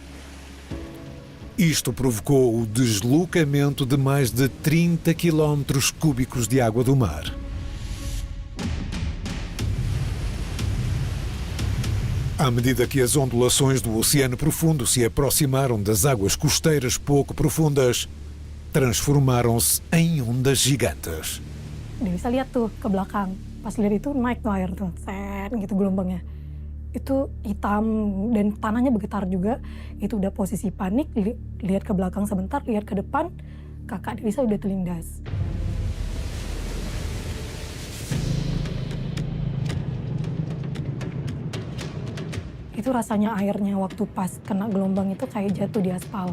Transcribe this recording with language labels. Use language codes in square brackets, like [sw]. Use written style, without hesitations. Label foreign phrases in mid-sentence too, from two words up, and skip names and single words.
[pt] Isto provocou o deslocamento de mais de 30 quilómetros cúbicos de água do mar. À medida que as ondulações do oceano profundo se aproximaram das águas costeiras pouco profundas, transformaram-se em ondas gigantes. [id] Dia bisa lihat tuh ke belakang. Pas lihat itu naik tuh air tuh, set gitu gelombangnya. Itu hitam dan tanahnya bergetar juga. Itu udah posisi panik, lihat ke belakang sebentar, lihat ke depan, kakak Delisa udah terlindas. Itu rasanya airnya waktu pas kena gelombang itu kayak jatuh di aspal.